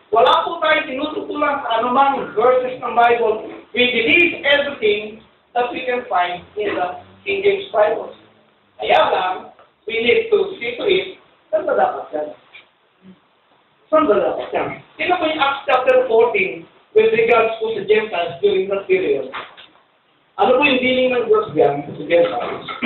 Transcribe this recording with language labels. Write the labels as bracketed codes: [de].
[tl] Wala po tayo tinututulan sa anumang verses ng Bible. [en] We believe everything that we can find in the King James Bible. [tl] Kaya lang, [en] we need to see to it, [tl] saan ba dapat yan? Saan ba dapat yan? Tingnan po yung Acts chapter 14 with regards to the Gentiles during that period. Ano po yung dealing ng Diyos diyan sa Gentiles?